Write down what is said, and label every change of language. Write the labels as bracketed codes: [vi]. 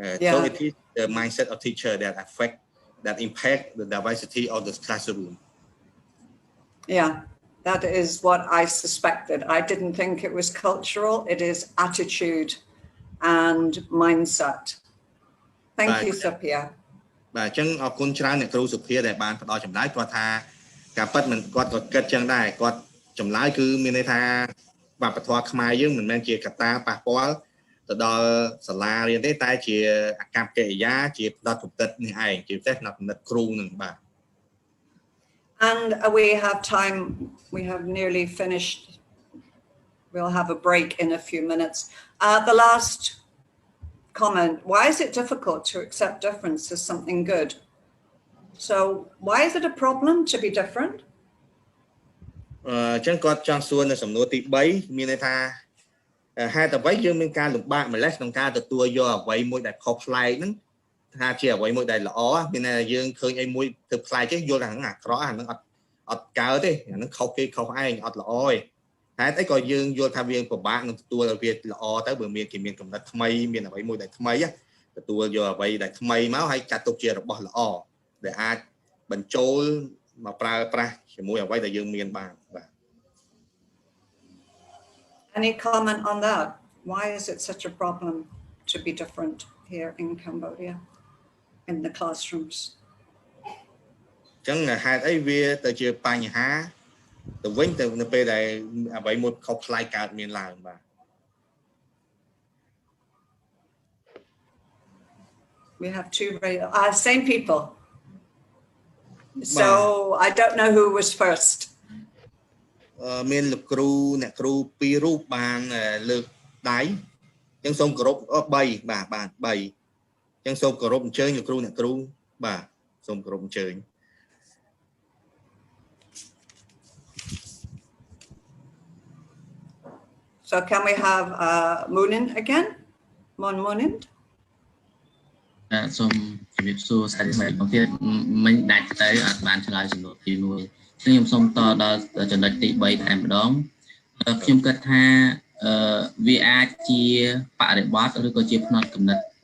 [en] So it is the mindset of teacher that impact the diversity of the classroom. Yeah, that is what I suspected. I didn't think it was cultural. It is attitude and mindset. Thank you, Sophia. [km] បាទអញ្ចឹងអរគុណច្រើនអ្នកគ្រូសុភាដែលបានផ្ដល់ចម្លើយព្រោះថាការពិតមិនគាត់ក៏គិតចឹងដែរគាត់ចម្លើយគឺមានន័យថាវប្បធម៌ខ្មែរយើងមិនមែនជាកត្តាប៉ះពាល់ទៅដល់សាលារៀនទេតែជាអាកប្បកិរិយាជាផ្នត់គំនិតនេះឯងជាពិសេសផ្នត់គំនិតគ្រូនឹងបាទ [en] And we have time. We have nearly finished. We'll have a break in a few minutes. The last comment, why is it difficult to accept difference as something good? So why is it a problem to be different? [km] ចឹងគាត់ចង់សួរនៅសំណួរទី3មានន័យថាហេតុអ្វីយើងមានការលំបាកម្លេះក្នុងការទទួលយកអ្វីមួយដែលខុសប្លែកហ្នឹង ថាជាអ្វីមួយដែលល្អមានន័យថាយើងឃើញអីមួយទៅប្លែកទេយល់ថាហ្នឹងអាក្រក់អាហ្នឹងអត់កើតទេអាហ្នឹងខុសគេខុសឯងអត់ល្អទេហេតុអីក៏យើងយល់ថាវាពិបាកនឹងទទួលឲ្យវាល្អទៅបើមានគេមានកំណត់ថ្មីមានអ្វីមួយដែលថ្មីទទួលយកអ្វីដែលថ្មីមកហើយចាត់ទុកជារបស់ល្អដែលអាចបញ្ចូលមកប្រើប្រាស់ជាមួយអ្វីដែលយើងមានបានបាទ [en] Any comment on that? Why is it such a problem to be different here in Cambodia in the classrooms? [km] ចឹងហេតុអីវាទៅជាបញ្ហាទៅវិញទៅនៅពេលដែលអ្វីមួយខុសប្លែកកើតមានឡើងបាទ [en] We have two same people. So I don't know who was first. [km] មានលោកគ្រូអ្នកគ្រូ2រូបបានលើកដៃចឹងសូមគោរព3បាទ3ចឹងសូមគោរពអញ្ជើញលោកគ្រូអ្នកគ្រូបាទសូមគោរពអញ្ជើញ [en] So can we have Munin again? Munin? [km] សូមជំរាបសួរសាស្ត្រមកទៀតមិញដាច់ទៅអត់បានឆ្លើយសំណួរទី1ខ្ញុំសូមតដល់ចំណុចទី3តែម្ដងខ្ញុំគិតថាវាអាចជាបរិបត្តិឬក៏ជាផ្នត់គំនិត